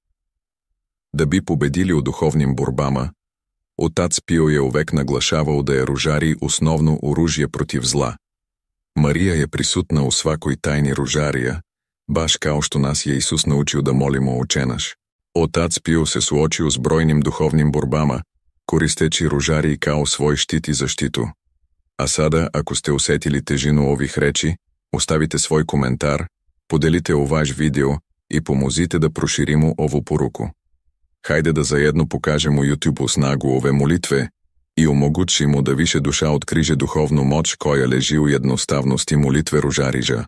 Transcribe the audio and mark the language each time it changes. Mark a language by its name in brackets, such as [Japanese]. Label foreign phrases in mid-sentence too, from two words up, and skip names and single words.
[Serbian] Da bi pobedili u duhovnim borbama, otac Pio je uvek naglašavao da je ružarij osnovno oružje protiv zla. Marija je prisutna u svakoj tajni ružarija, baš kao što nas je Isus naučio da molimo Oče naš. Отац Пио се суочил s brojnim duhovnim borbama, koristeći ružarij kao svoj štit i zaštitu. A sada, ako ste osjetili težinu ovih reči, ostavite svoj komentar, podelite vaš video i pomozite da proširimo ovu poruku. Hajde da zajedno pokažemo YouTube-u snagu ove molitve i omogućimo da više duša otkriže duhovnu moć koja leži u jednostavnosti molitve ružariža.